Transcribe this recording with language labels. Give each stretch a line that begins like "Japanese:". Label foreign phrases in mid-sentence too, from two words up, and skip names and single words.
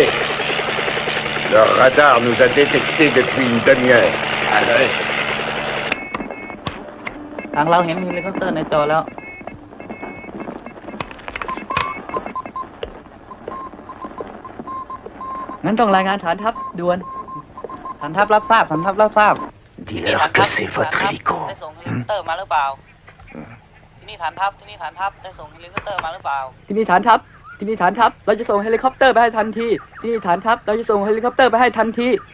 French: Le radar nous a détectés depuis une demi-heure.
Thai: ทางเราเห็นเฮลิคอปเตอร์ในจอแล้ว
French: À,
Thai: งั้นต้องรายงานฐานทัพด่วน ฐานทัพรับทราบฐานทัพรับทราบ
French: Dis-leur que c'est votre hélico.
Thai: ได้ส่งเฮลิคอปเตอร์มาหรือเปล่า ที่นี่ฐานทัพได้ส่งเฮลิคอปเตอร์มาหรือเปล่า ที่นี่ฐานทัพเราจะส่งเฮลิคอปเตอร์ไปให้ทันทีที่นี่ฐานทัพเราจะส่งเฮลิคอปเตอร์ไปให้ทันที